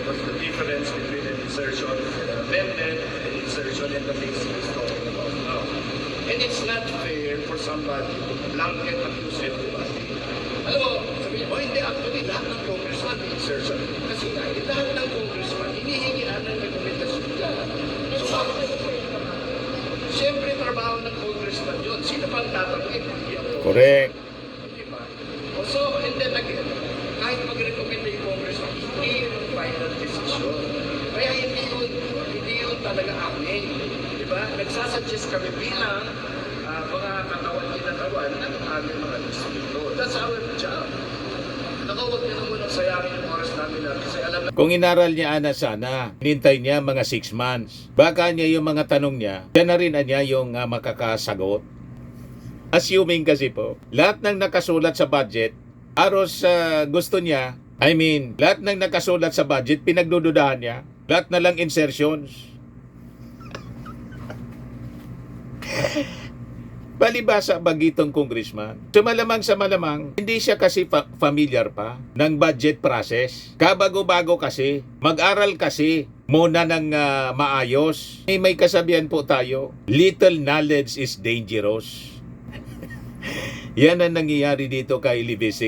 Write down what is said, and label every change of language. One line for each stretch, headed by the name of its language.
English: What's the difference between an insertion and an amendment, an insertion and the things he's talking about now. And it's not fair for somebody to blanket accuse everybody.
Filipino: Alam mo, sabihin mo, hindi, actually, lahat ng congressman may insertion. Kasi lahat ng congressman, hinihingian ng rekomendasyon nila. So, siyempre, trabaho ng congressman yun. Sino pang tatanungin? Hindi ako.
English: Correct.
Filipino: Diba?
English: So, and then again,
Filipino: kahit mag-recommend yung congressman, hindi yun yung
English: final decision.
Filipino: Kaya hindi yun talaga amin. Diba? Nagsasuggest kami bilang mga katawan ng aming mga distrito.
English: That's our job.
Filipino: Huwag niyo na munang sayangin yung oras namin kasi alam na Kung inaral niya sana, hinintay niya mga 6 months. Baka niya yung mga tanong niya, siya na rin niya yung makakasagot. Assuming kasi po, lahat ng nakasulat sa budget, aros gusto niya, lahat ng nakasulat sa budget, pinagdududahan niya. Lahat na lang insertions. Balibasa bagitong congressman. So malamang sa malamang, hindi siya kasi familiar pa ng budget process. Kabago-bago kasi, mag-aral kasi muna ng maayos. May kasabihan po tayo,
English: little knowledge is dangerous.
Filipino: Yan ang nangyayari dito kay Libisi.